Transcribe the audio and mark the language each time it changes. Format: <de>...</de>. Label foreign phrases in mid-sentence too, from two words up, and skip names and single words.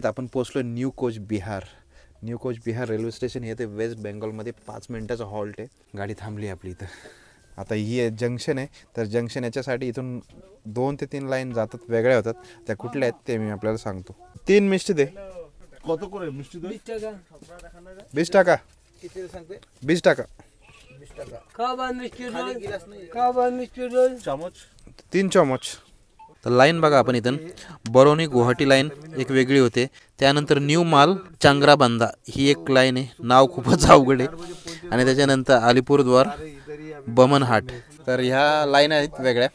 <mr>आपण पोहोचलो न्यू कोच बिहार. न्यू कोच बिहार रेल्वे स्टेशन हे ते वेस्ट बेंगॉलमध्ये 5 मिनिटाचा हॉल्ट आहे. गाडी थांबली आपली इथं. आता ही जंक्शन आहे, तर जंक्शन याच्यासाठी इथून 2 ते 3 लाईन जातात, वेगळ्या होतात. त्या कुठल्या आहेत ते मी आपल्याला सांगतो. 3 मिष्टी दे.</mr> <bn>কত করে মিষ্টি দই? 20 টাকা। 20 টাকা।</bn> <mr>किती सांगते?</mr> <bn>20 টাকা।</bn> <mr>20 টাকা। खावा मिष्टी दई। खावा मिष्टी दई। चमच 3 चमच. तर लाईन बघा आपण इथं. बरौनी गुवाहाटी लाईन एक वेगळी होते. त्यानंतर न्यू माल चांगराबांधा ही एक लाईन आहे. नाव खूपच अवघड आहे. आणि त्याच्यानंतर अलीपुरद्वार बमनहाट. तर ह्या लाईन आहेत वेगळ्या.</mr>